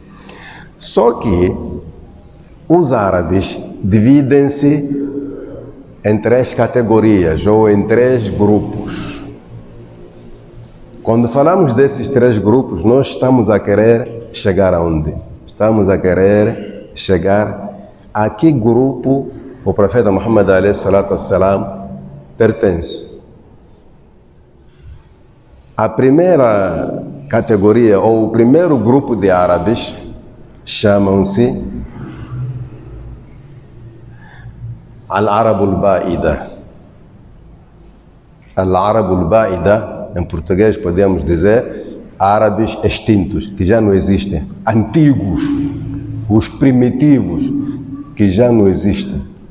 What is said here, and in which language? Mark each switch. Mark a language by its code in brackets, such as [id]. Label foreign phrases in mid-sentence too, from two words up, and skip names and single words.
[pt] Só que os árabes dividem-se em 3 categorias ou em 3 grupos. Quando falamos desses 3 grupos, nós estamos a querer chegar aonde? Estamos a querer chegar a que grupo o profeta Muhammad [ar] عليه الصلاة والسلام [pt] pertence. A primeira categoria ou o primeiro grupo de árabes chamam-se [ar] العرب البائدة. العرب البائدة, [pt] em português podemos dizer árabes extintos, que já não existem, antigos, os primitivos, que já não existem.